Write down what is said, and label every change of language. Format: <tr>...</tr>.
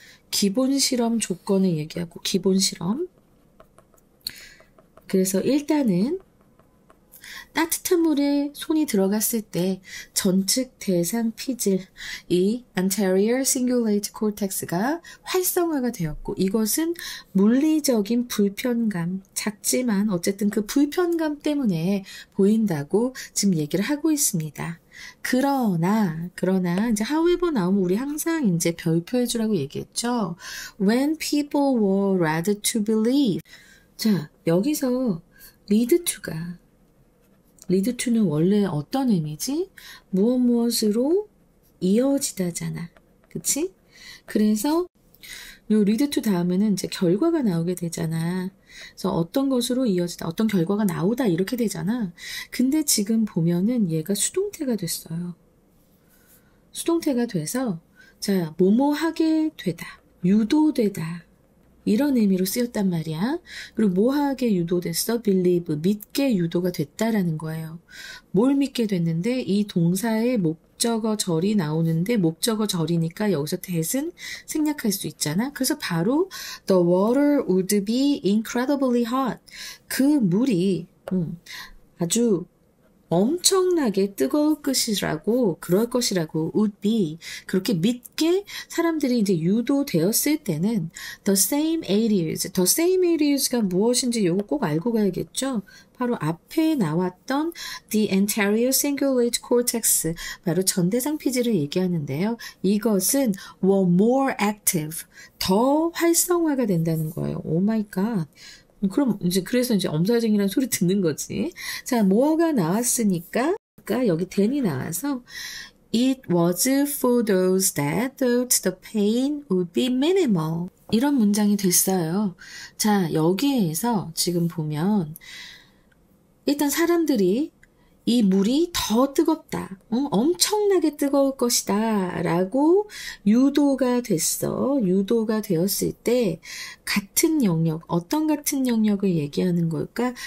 <ko>기본 실험 조건을 얘기하고 기본 실험. 그래서 일단은 따뜻한 물에 손이 들어갔을 때 전측 대상 피질, 이 anterior cingulate cortex가 활성화가 되었고 이것은 물리적인 불편감, 작지만 어쨌든 그 불편감 때문에 보인다고 지금 얘기를 하고 있습니다. 그러나 이제 however 나오면 우리 항상 이제 별표해 주라고 얘기했죠.</ko> <en>When people were led to believe.</en> <ko>자, 여기서 lead to는 원래 어떤 의미지? 무엇으로 이어지다잖아. 그치? 그래서 요 lead to 다음에는 이제 결과가 나오게 되잖아. 그래서 어떤 것으로 이어지다, 어떤 결과가 나오다 이렇게 되잖아. 근데 지금 보면은 얘가 수동태가 됐어요. 수동태가 돼서 자, 뭐뭐 하게 되다, 유도되다. 이런 의미로 쓰였단 말이야. 그리고 뭐하게 유도됐어? believe, 믿게 유도가 됐다라는 거예요. 뭘 믿게 됐는데 이 동사의 목적어 절이 나오는데 목적어 절이니까 여기서 that은 생략할 수 있잖아. 그래서 바로</ko> <en>the water would be incredibly hot.</en> <ko>그 물이 아주 엄청나게 뜨거울 것이라고, 그럴 것이라고, would be. 그렇게 믿게 사람들이 이제 유도되었을 때는</ko> <en>the same areas</en> <ko>가 무엇인지 요거 꼭 알고 가야겠죠? 바로 앞에 나왔던 the anterior cingulate cortex, 바로 전대상 피질을 얘기하는데요. 이것은</ko> <en>were more active,</en> <ko>더 활성화가 된다는 거예요. 오 마이 갓. 그럼 그래서 엄살쟁이라는 소리 듣는 거지. 자, 뭐가 나왔으니까 여기 then이 나와서</ko> <en>it was for those that thought the pain would be minimal.</en> <ko>이런 문장이 됐어요. 자, 여기에서 지금 보면 일단 사람들이 이 물이 더 뜨겁다. 엄청나게 뜨거울 것이다. 라고 유도가 됐어. 유도가 되었을 때 같은 영역, 어떤 같은 영역을 얘기하는 걸까?</ko>